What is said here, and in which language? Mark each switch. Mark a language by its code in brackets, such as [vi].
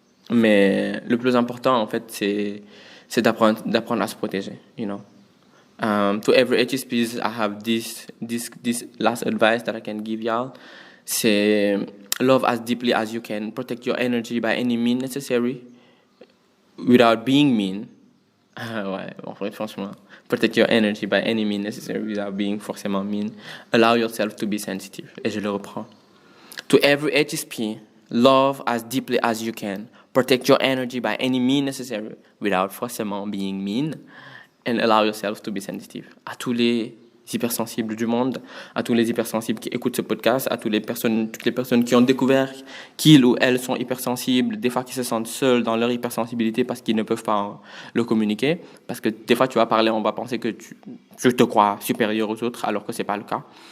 [fr] Mais le plus important, en fait, c'est d'apprendre à se protéger, [en] you know. To every HSPs, I have this last advice that I can give y'all. C'est love as deeply as you can. Protect your energy by any means necessary without being mean. [fr] Ouais, en fait, franchement. [en] Protect your energy by any means necessary without being forcément mean. Allow yourself to be sensitive. [fr] Et je le reprends. [en] To every HSP, love as deeply as you can. Protect your energy by any means necessary without forcément being mean. And allow yourself to be sensitive. [fr] À tous les hypersensibles du monde, à tous les hypersensibles qui écoutent ce podcast, à toutes les personnes qui ont découvert qu'ils ou elles sont hypersensibles, des fois qui se sentent seuls dans leur hypersensibilité parce qu'ils ne peuvent pas le communiquer, parce que des fois tu vas parler, on va penser que tu te crois supérieur aux autres alors que c'est pas le cas.